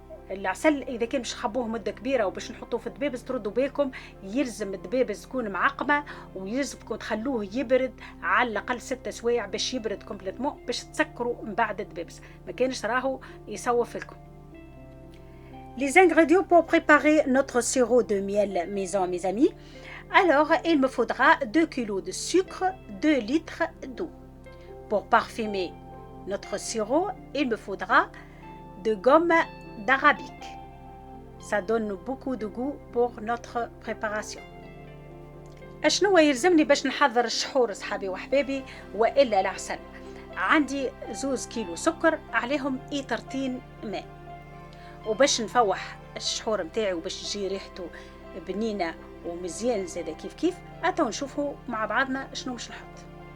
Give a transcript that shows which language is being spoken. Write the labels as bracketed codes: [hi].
[ar] العسل اذا كان باش نخبوه مده كبيره وباش نحطوه في الدبابز تردوا بالكم يلزم الدبابز تكون معقمه، ويلزمكم تخلوه يبرد على الاقل 6 سوايع باش يبرد كومبليتمون باش تسكروا من بعد الدبابز، ما كانش راهو يسوف لكم. [fr] Les ingrédients pour préparer notre sirop de miel maison, mes amis. Alors, il me faudra 2 kg de sucre, 2 litres d'eau. Pour parfumer notre sirop, il me faudra de gomme d'arabique. Ça donne beaucoup de goût pour notre préparation. [ar] اشنو يلزمني باش نحضر الشحور صحابي وحبابي والا العسل؟ عندي 2 كيلو سكر عليهم ايطرتين ماء، وباش نفوح الشحور متاعي وباش تجي ريحته بنينه ومزيان زاده كيف اتو نشوفوا مع بعضنا شنو باش نحط.